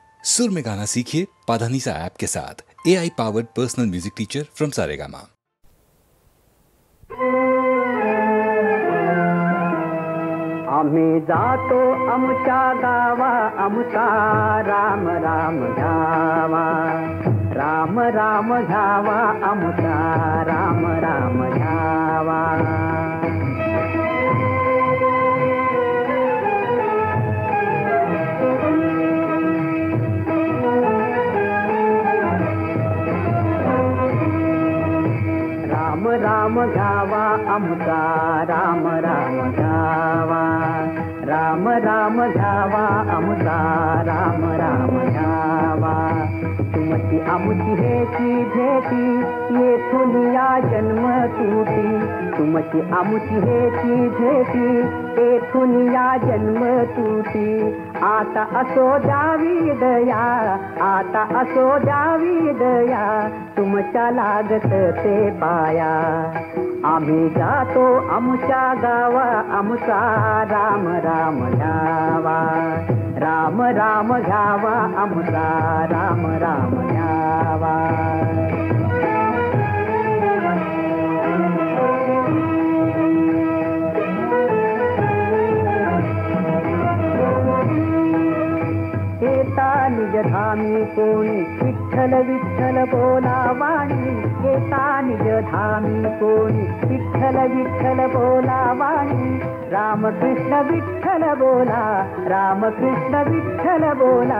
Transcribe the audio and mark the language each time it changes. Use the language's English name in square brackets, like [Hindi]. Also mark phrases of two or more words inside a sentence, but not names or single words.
[Hindi] सुर में गाना सीखिए पाधानीसा ऐप के साथ। [English] AI powered personal music teacher from Saregama. [Marathi] आम्ही जातो आमच्या गावा, आमचा राम राम घ्यावा, राम राम घ्यावा, आमचा राम राम घ्यावा। राम राम घ्यावा, आमचा राम राम घ्यावा, राम राम घ्यावा, आमचा राम राम घ्यावा। तुमची आमची हेची भेटी, येथून या जन्म तुटी, तुमची आमची हेची भेटी, येथून या जन्म तुटी। आता असो द्यावी दया, आता असो द्यावी दया, तुमच्या लागत ते पाया। आम्ही जातो आमच्या गावा, आमचा राम राम घ्यावा, राम राम घ्यावा, आमचा राम राम घ्यावा। येता निज धामी कोणी, विठ्ठल विठ्ठल बोला वाणी, येता निज धामी कोणी, विठ्ठल विठ्ठल बोला वाणी। राम कृष्ण विठ्ठल बोला, राम कृष्ण विठ्ठल बोला।